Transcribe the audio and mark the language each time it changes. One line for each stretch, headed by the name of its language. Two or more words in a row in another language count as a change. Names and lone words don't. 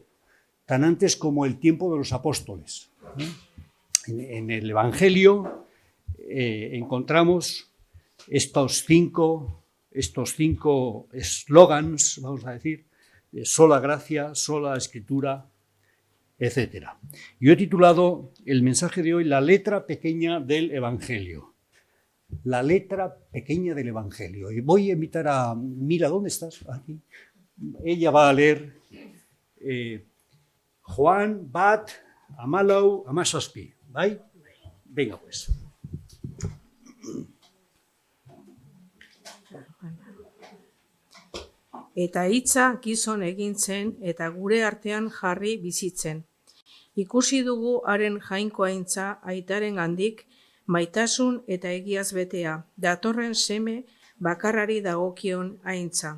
Spanish: Tan antes como el tiempo de los apóstoles. En el Evangelio encontramos estos cinco eslogans, vamos a decir, de sola gracia, sola escritura, etc. Yo he titulado el mensaje de hoy La letra pequeña del Evangelio. La letra pequeña del Evangelio. Y voy a invitar a Mira, ¿dónde estás? Aquí. Ella va a leer Juan,
Basque: Bat, Amalau, Amasaspi. ¿Vale?
Spanish: Venga, pues.
Basque: Eta hitza gizon egin zen eta gure artean jarri bizitzen. Ikusi dugu haren jainkoaintza aitaren handik, maitasun eta egiaz betea, datorren seme bakarrari dagokion aintza.